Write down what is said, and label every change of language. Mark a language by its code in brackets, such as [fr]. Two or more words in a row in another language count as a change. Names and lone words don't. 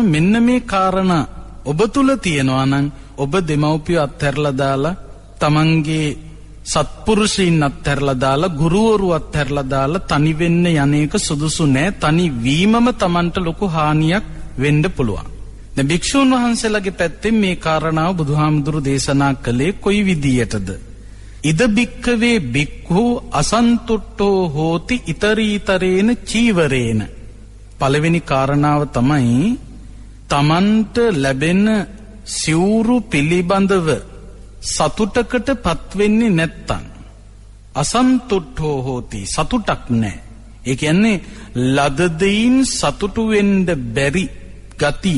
[si] මෙන්න මේ කාරණා ඔබ තුල තියෙනවා නම් ඔබ දෙමව්පිය අත්හැරලා දාලා, තමන්ගේ සත්පුරුෂයින් අත්හැරලා දාලා, ගුරුවරු අත්හැරලා දාලා තනි වෙන්න යන්නේක සුදුසු නෑ. තනි වීමම තමන්ට ලොකු හානියක් වෙන්න පුළුවන්. දැන් භික්ෂුන් වහන්සේලාගේ පැත්තෙන් මේ කාරණාව බුදුහාමුදුරු දේශනා කළේ කොයි විදියටද? [pi] ඉද භික්ඛවේ භික්ඛු අසන්තුට්ඨෝ හෝති ඊතරීතරේන චීවරේන. [si] පළවෙනි කාරණාව තමයි තමන්ට ලැබෙන සිවුරු පිළිබඳව සතුටකට පත්වෙන්නේ නැත්තම් [pi] අසන්තුට්ඨෝ හෝති, [si] සතුටක් නැහැ. ඒ කියන්නේ ලද දෙයින් සතුටු වෙන්න බැරි ගතිය.